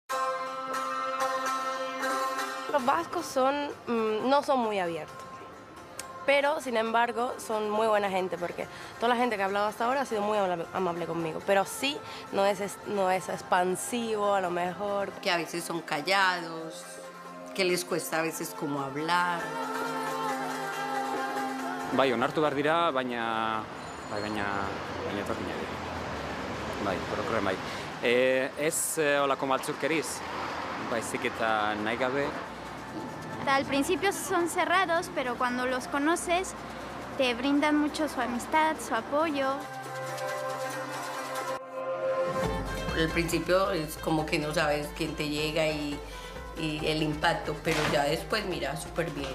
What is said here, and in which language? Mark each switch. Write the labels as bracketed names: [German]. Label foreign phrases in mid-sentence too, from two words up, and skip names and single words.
[Spanish] Los vascos no son muy abiertos, pero sin embargo son muy buena gente, porque toda la gente que ha hablado hasta ahora ha sido muy amable conmigo, pero sí no es expansivo a lo mejor. Que a veces son callados, que les cuesta a veces como hablar. [Basque] Bai, onartu behar dira, baina etorkinak dira. Bai, orokorren bai. Ez olako maltzukeriz, baizik eta nahi gabe. [Spanish] Al principio son cerrados, pero cuando los conoces te brindan mucho su amistad, su apoyo. Al principio es como que no sabes quién te llega y el impacto, pero ya después mira súper bien.